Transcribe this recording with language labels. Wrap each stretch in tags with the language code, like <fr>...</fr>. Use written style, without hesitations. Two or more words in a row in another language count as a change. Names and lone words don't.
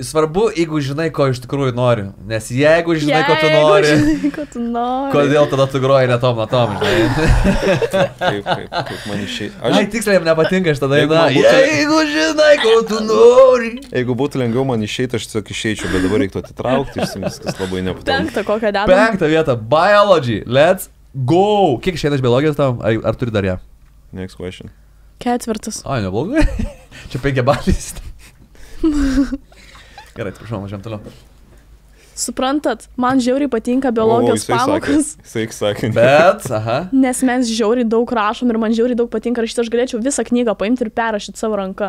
<lt>Svarbu, jeigu žinai, ko iš tikrųjų noriu. Nes jeigu žinai, ko tu nori, kodėl tada tu groji ne tom, žinai. Kaip man išėjai. Ai, tiksliai jam nepatinka šitą dainą. Jeigu žinai, ko tu nori. Jeigu būtų lengviau man išeiti, aš tiesiog išeičiau, bet dabar reiktų atitraukti, viskas labai nepatogu. 5 kokią dedam? 5 vietą,</lt> <en>biology, let's go.</en> <lt>Kiek išeina iš biologijos tau? Ar turi dar ją?</lt> <en>Next question.</en> <lt>4. Ai, neblogai. Čia 5 balys. Gerai, atsiprašau, važiuojam toliau. Suprantat, man žiauriai patinka biologijos pamokas. Jisai sakė. Bet, aha. Nes mes žiauriai daug rašom ir man žiauriai daug patinka rašyti. Aš galėčiau visą knygą paimti ir perrašyti savo ranką.</lt>